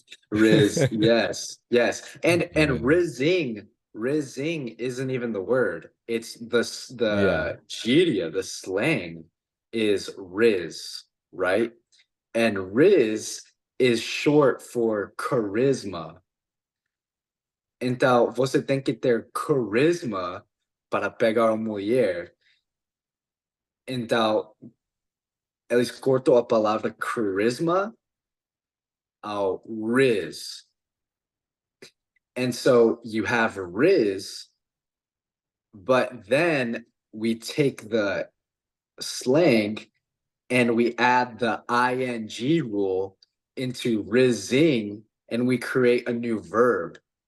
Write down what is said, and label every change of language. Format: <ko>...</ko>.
<en>Riz, yes, yes. And Riz. rizzing isn't even the word. It's Yeah. the gíria, the slang is riz, right? And riz is short for charisma.</en> <pt>Então, você tem que ter carisma para pegar uma mulher. Então, eles cortam a palavra charisma ao riz.</pt> <en>And so you have riz, but then we take the slang and we add the ing rule into rizzing and we create a new verb.</en>